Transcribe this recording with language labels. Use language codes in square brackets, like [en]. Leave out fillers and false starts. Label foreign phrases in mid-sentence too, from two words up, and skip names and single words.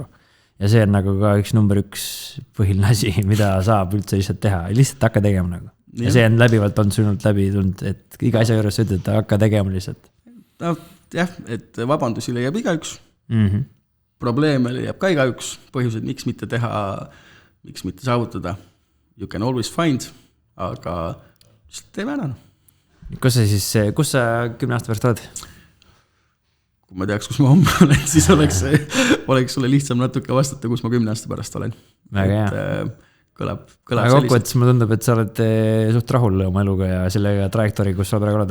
[et] Ja see on nagu ka üks number 1 põhiline asi, mida saab üldse lihtsalt teha, lihtsalt hakka tegema nagu. Ja see on läbivalt on sinult läbi tulnud, et iga asja juures ütled, et hakka tegema lihtsalt. No jah, et vabandusi leiab igaüks, probleeme leiab ka igaüks, põhjused, miks mitte teha, miks mitte saavutada, [en] you can always find, [et] aga teeme ära. Kus sa 10 aasta pärast oled? Kui ma teaks, kus ma homme olen, siis oleks sulle lihtsam natuke vastata, kus ma 10 aasta pärast olen. Väga hea. Kõlab aga kokkuvõttes mulle tundub, et sa oled suht rahul oma eluga ja sellega trajektoori, kus sa praegu oled?